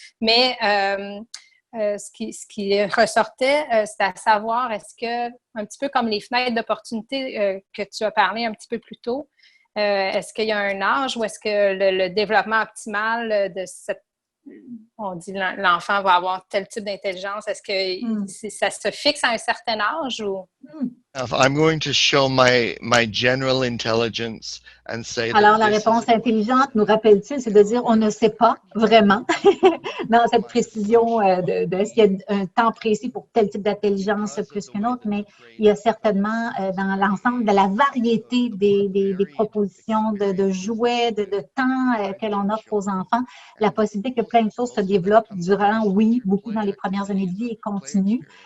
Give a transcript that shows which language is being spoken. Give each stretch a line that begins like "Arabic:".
French: Mais ce qui ressortait, c'était à savoir, est-ce que, un petit peu comme les fenêtres d'opportunité que tu as parlé un petit peu plus tôt, est-ce qu'il y a un âge ou est-ce que le développement optimal de cette on dit l'enfant va avoir tel type d'intelligence. Est-ce que ça se fixe à un certain âge ou?
English: I'm going to show my general intelligence and say.
French: Alors, la réponse intelligente, nous rappelle-t-il, c'est de dire on ne sait pas vraiment dans cette précision de est-ce qu'il y a un temps précis pour tel type d'intelligence plus qu'un autre, mais il y a certainement dans l'ensemble de la variété des propositions de jouets, de temps que l'on offre aux enfants, la possibilité que plein de choses se développent durant, oui, beaucoup dans les premières années de vie et continuent.